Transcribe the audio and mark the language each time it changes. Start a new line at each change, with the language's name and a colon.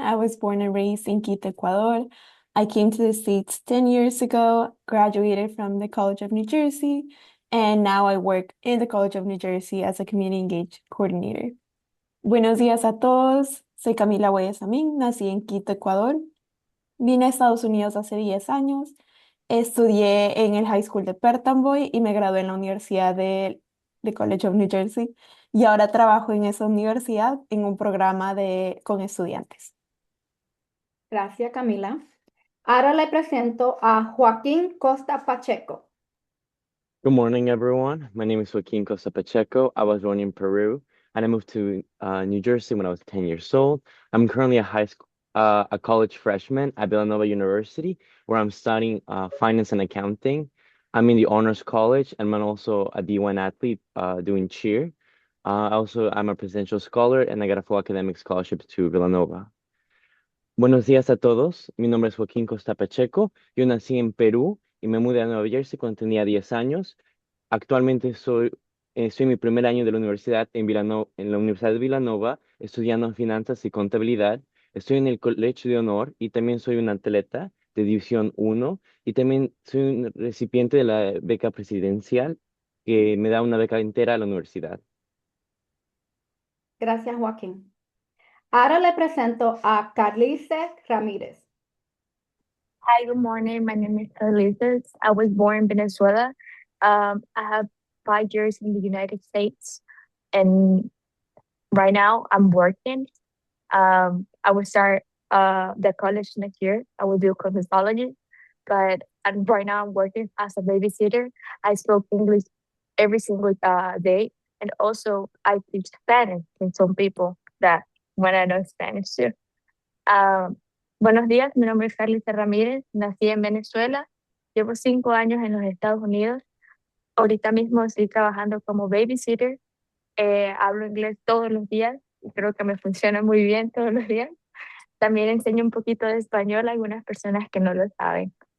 English: I was born and raised in Quito, Ecuador. I came to the States 10 years ago, graduated from the College of New Jersey, and now I work in the College of New Jersey as a community engaged coordinator.
Spanish: Buenos días a todos. Soy Camila Guayasamín, nací en Quito, Ecuador. Vine a Estados Unidos hace 10 años. Estudié en el High School de Perton Boy y me gradué en la Universidad de College of New Jersey. Y ahora trabajo en esa universidad en un programa con estudiantes. Gracias, Camila. Ahora le presento a Joaquín Costa Pacheco.
English: Good morning, everyone. My name is Joaquin Costa Pacheco. I was born in Peru, and I moved to New Jersey when I was 10 years old. I'm currently a college freshman at Villanova University, where I'm studying finance and accounting. I'm in the honors college, and I'm also a D1 athlete doing cheer. I'm a presidential scholar, and I got a full academic scholarship to Villanova.
Spanish: Buenos días a todos. Mi nombre es Joaquín Costa Pacheco. Yo nací en Perú y me mudé a Nueva Jersey cuando tenía 10 años. Actualmente estoy en mi primer año de la universidad en la Universidad de Villanova, estudiando finanzas y contabilidad. Estoy en el Colegio de Honor y también soy un atleta de División 1 y también soy un recipiente de la beca presidencial que me da una beca entera a la universidad. Gracias, Joaquín. Ahora le presento a Carlice Ramírez.
English: Hi, good morning. My name is Carlitos. I was born in Venezuela. I have 5 years in the United States, and right now I'm working. I will start the college next year. I will do cosmetology, but right now I'm working as a babysitter. I spoke English every single day, and also I teach Spanish to some people that want to know Spanish too.
Spanish: Buenos días, mi nombre es Carlita Ramírez, nací en Venezuela, llevo 5 años en los Estados Unidos, ahorita mismo estoy trabajando como babysitter, hablo inglés todos los días y creo que me funciona muy bien todos los días. También enseño un poquito de español a algunas personas que no lo saben.